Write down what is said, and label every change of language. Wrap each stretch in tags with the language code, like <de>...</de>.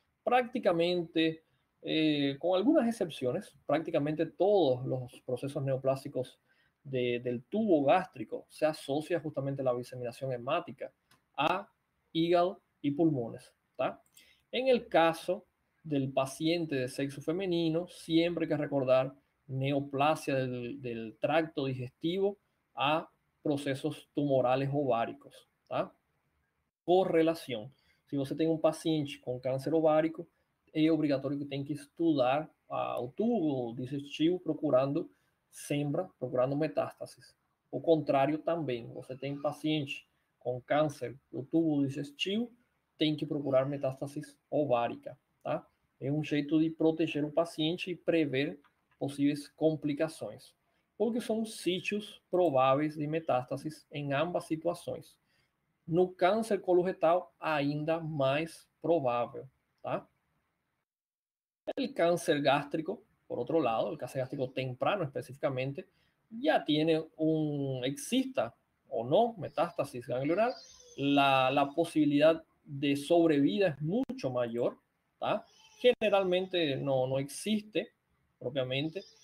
<es>Prácticamente, con algunas excepciones, prácticamente todos los procesos neoplásicos del tubo gástrico se asocia justamente la diseminación hemática a hígado y pulmones. ¿tá? En el caso del paciente de sexo femenino, siempre hay que recordar neoplasia del tracto digestivo a procesos tumorales ováricos.</es> <pt>Tá? Correlação. Se você tem um paciente com câncer ovárico, é obrigatório que tem que estudar o tubo digestivo procurando procurando metástases. O contrário também, você tem paciente com câncer do tubo digestivo, tem que procurar metástases ovárica, tá? É um jeito de proteger o paciente e prever possíveis complicações, porque são sítios prováveis de metástases em ambas situações. No câncer coloretal, ainda mais provável, tá?</pt> <es>El cáncer gástrico, por otro lado, el cáncer gástrico temprano específicamente, ya tiene exista o no metástasis ganglionar, la posibilidad de sobrevida es mucho mayor, ¿tá? Generalmente no existe propiamente.</es>